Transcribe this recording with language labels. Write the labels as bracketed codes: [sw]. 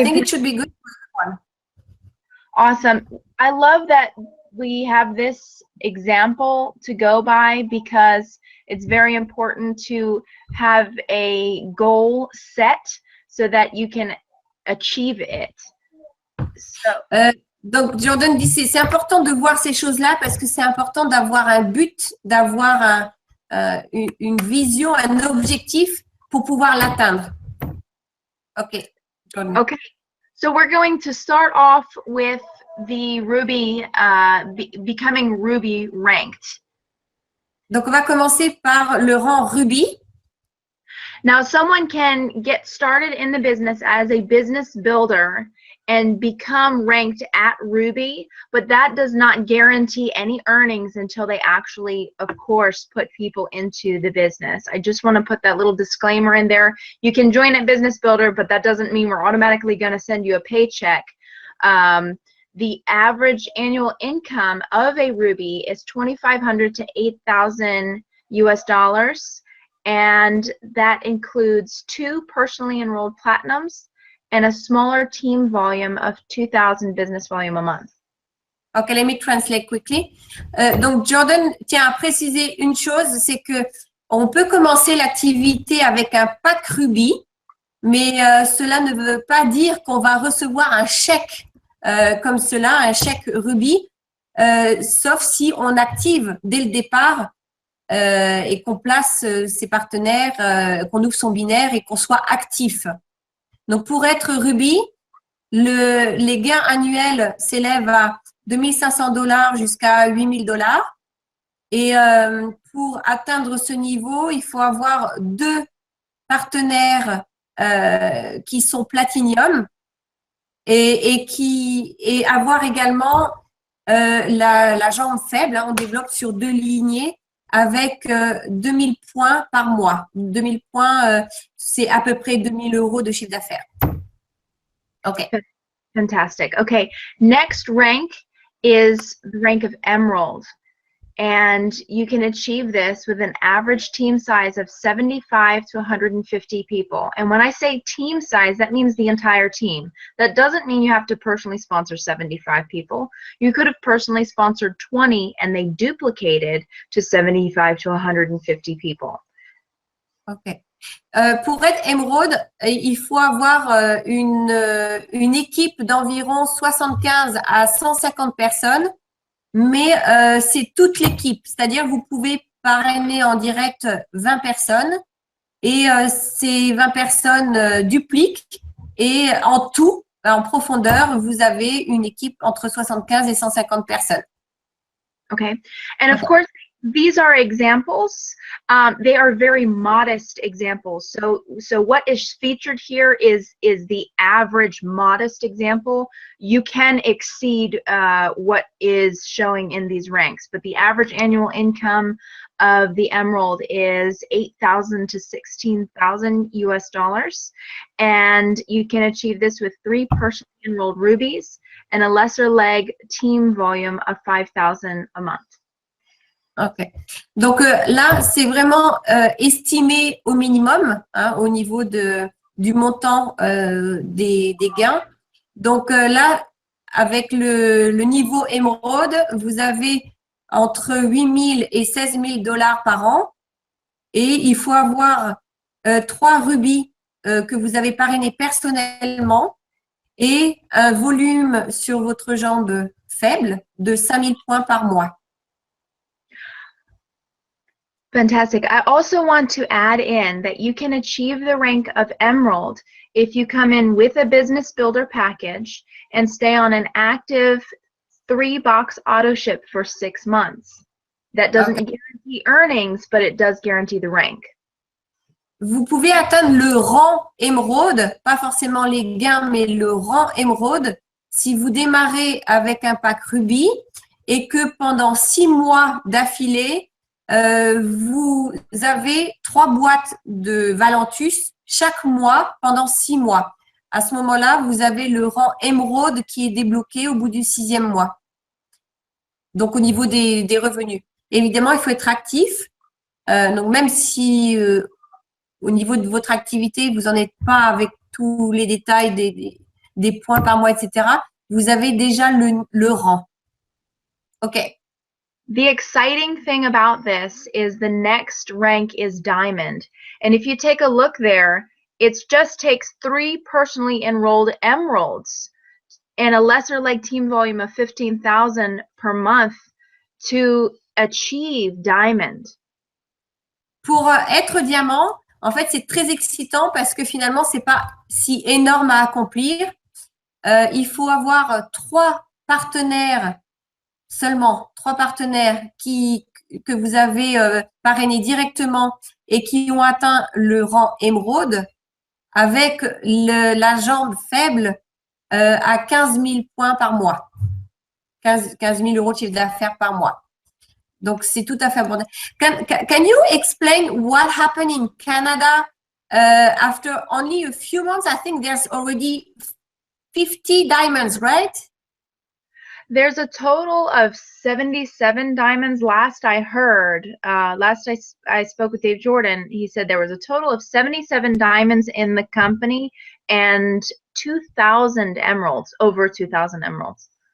[en] I think it should be good for everyone. awesome. I love that we have this example to go by because it's very important to have a goal set so that you can achieve it. So, [fr] Donc, Jordan dit c'est important de voir ces choses-là parce que c'est important d'avoir un but, d'avoir une vision, un objectif pour pouvoir l'atteindre. [en] OK. Jordan. okay, so we're going to start off with the Ruby, becoming Ruby ranked. [fr] Donc, on va commencer par le rang Ruby. [en] Now, someone can get started in the business as a business builder and become ranked at Ruby, but that does not guarantee any earnings until they actually, of course, put people into the business. I just want to put that little disclaimer in there. You can join at Business Builder, but that doesn't mean we're automatically going to send you a paycheck. The average annual income of a Ruby is $2,500 to $8,000 US, and that includes 2 personally enrolled platinums and a smaller team volume of 2,000 business volume a month. Okay, let me translate quickly. [fr] Donc, Jordan tient à préciser une chose, c'est que on peut commencer l'activité avec un pack Ruby, mais cela ne veut pas dire qu'on va recevoir un chèque comme cela, un chèque Ruby, sauf si on active dès le départ et qu'on place ses partenaires, qu'on ouvre son binaire et qu'on soit actif. Donc, pour être Ruby, les gains annuels s'élèvent à $2 500 jusqu'à $8 000. Et pour atteindre ce niveau, il faut avoir 2 partenaires qui sont Platinum et avoir également la jambe faible. Hein, on développe sur 2 lignées avec 2000 points par mois. 2000 points, c'est à peu près 2000 € de chiffre d'affaires. [en] OK. Fantastic. Okay, next rank is the rank of Emerald. And you can achieve this with an average team size of 75 to 150 people. And when I say team size, that means the entire team. That doesn't mean you have to personally sponsor 75 people. You could have personally sponsored 20 and they duplicated to 75 to 150 people. OK. [fr] Pour être Emerald, il faut avoir une équipe d'environ 75 à 150 personnes. Mais c'est toute l'équipe, c'est-à-dire vous pouvez parrainer en direct 20 personnes et ces 20 personnes dupliquent et en tout, en profondeur, vous avez une équipe entre 75 et 150 personnes. [en] Okay, and of course, these are examples. They are very modest examples. So what is featured here is the average modest example. You can exceed what is showing in these ranks, but the average annual income of the Emerald is $8,000 to $16,000 US, and you can achieve this with 3 personally enrolled Rubies and a lesser leg team volume of 5,000 a month. OK. [fr] Donc là, c'est vraiment estimé au minimum hein, au niveau du montant des gains. Donc là, avec le niveau Emerald, vous avez entre 8 000 et 16 000 $ par an. Et il faut avoir 3 rubis que vous avez parrainés personnellement et un volume sur votre jambe faible de 5 000 points par mois. [en] Fantastic. I also want to add in that you can achieve the rank of Emerald if you come in with a Business Builder package and stay on an active 3-box auto ship for 6 months. That doesn't guarantee earnings, but it does guarantee the rank. [fr] Vous pouvez atteindre le rang Emerald, pas forcément les gains, mais le rang Emerald, si vous démarrez avec un pack Ruby et que pendant 6 mois d'affilée, vous avez 3 boîtes de Valentus chaque mois pendant 6 mois. À ce moment-là, vous avez le rang émeraude qui est débloqué au bout du 6e mois. Donc, au niveau des revenus. Évidemment, il faut être actif. Donc, même si au niveau de votre activité, vous n'en êtes pas avec tous les détails des points par mois, etc., vous avez déjà le rang. [en] OK. The exciting thing about this is the next rank is diamond. And if you take a look there, it just takes 3 personally enrolled emeralds and a lesser leg team volume of 15,000 per month to achieve diamond. [fr] Pour être diamant, en fait, c'est très excitant parce que finalement, c'est pas si énorme à accomplir. Il faut avoir 3 partenaires, seulement 3 partenaires que vous avez parrainés directement et qui ont atteint le rang émeraude avec la jambe faible à 15 000 points par mois. 15 000 euros de chiffre d'affaires par mois. Donc, c'est tout à fait abordé. [en] Can you explain what happened in Canada after only a few months? I think there's already 50 diamonds, right? There's a total of 77 diamonds last I heard. Last I spoke with Dave Jordan, he said there was a total of 77 diamonds in the company and 2,000 emeralds, over 2,000 emeralds.